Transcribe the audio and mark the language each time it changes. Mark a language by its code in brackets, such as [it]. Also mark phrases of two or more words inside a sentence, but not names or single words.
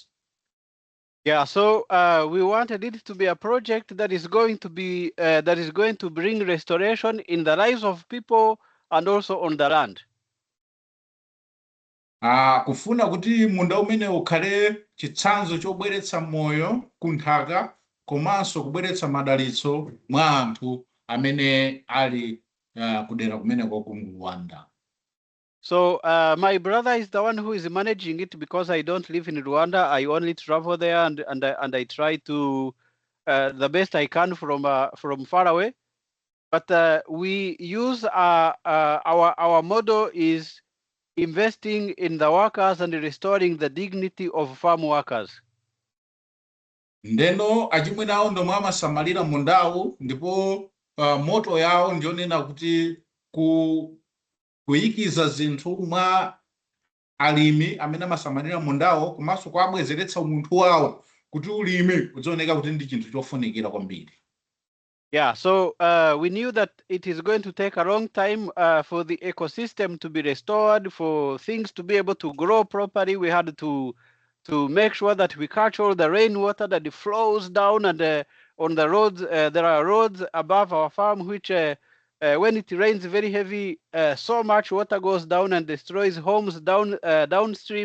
[en] Yeah, so we wanted it to be a project that is going to be going to bring restoration in the lives of people and also on the land. [ny] Kufuna kuti munda umene ukhale chitsanzo chobweretsa moyo kunthaka komanso kubweretsa madalitso mwa anthu amene ali kudera kumeneko ku Rwanda. [en] So my brother is the one who is managing it because I don't live in Rwanda. I only travel there and I try to the best I can from far away. But we use our motto is investing in the workers and restoring the dignity of farm workers. [ny] Ndeno achimwene awo ndomwe amasamalira mundawo ndipo moto yawo ndionena kuti kuyikiza zinthu mwa alimi amene amasamalira mundawo komanso kuabwezeretsa umunthu wawo kuti ulimi udzioneka kuti ndi chinthu chofunikira kwambiri. [en] Yeah, so we knew that it is going to take a long time for the ecosystem to be restored, for things to be able to grow properly. We had to make sure that we catch all the rainwater that it flows down, and on the roads, there are roads above our farm, which when it rains very heavy, so much water goes down and destroys homes downstream.